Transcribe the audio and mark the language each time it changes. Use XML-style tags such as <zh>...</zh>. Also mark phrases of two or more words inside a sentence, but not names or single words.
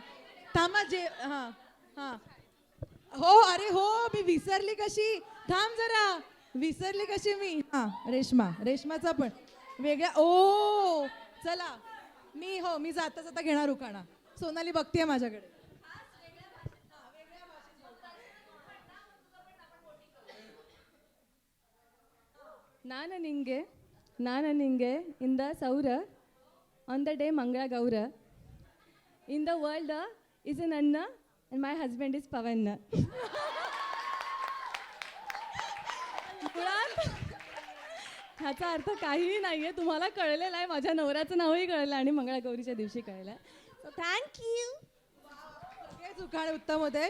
<mr>थांबा जे हां हां हो अरे हो मी विसरली कशी. थांब जरा, विसरली कशी मी. हां रेशमाचा पण वेगळा. ओ चला मी जाता जाता घेणार उखाणा. सोनाली बघतीये माझ्याकडे.</mr> <kn>ನಾನು ನಿಂಗೆ</kn> <en>in the saura on the day Mangala Gaura in the world is an Anna and my husband is Pavan.</en> <mr>मुळात ह्याचा अर्थ काहीही नाही आहे. तुम्हाला कळलेलं आहे, माझ्या नवऱ्याचं नावही कळलं आणि मंगळागौरीच्या दिवशी कळलं.</mr> <en>so thank you.</en> <mr>सगळेच उखाणे उत्तम होते.</mr>